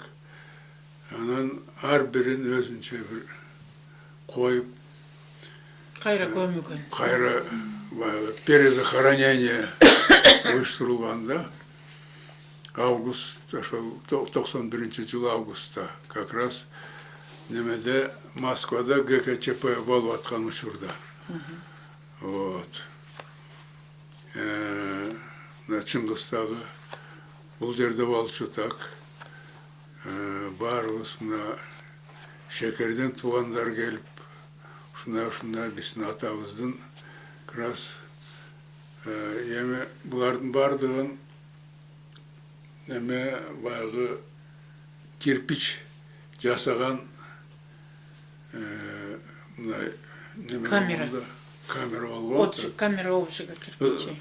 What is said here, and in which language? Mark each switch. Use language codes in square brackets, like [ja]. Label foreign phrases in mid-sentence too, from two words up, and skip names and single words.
[ky] Анан ар бирин өзүнчө бир коюп, Кайра көмүгөн. кайра перезахоронение уюштурулганда, август, ошол 91-жылы августта, [ru] как раз [ky] немеде Москвада ГКЧП болуп аткан учурда. Вот. Чыңгыстагы бул жерде болчу так. Баарыбыз мына шекерден туугандар келип, ушундай биздин атабыздын [ru] как раз [ky] эми булардын бардыгын эме баягы кирпич жасаган мындай камера болгон. [ru] Камера обжига кирпичей.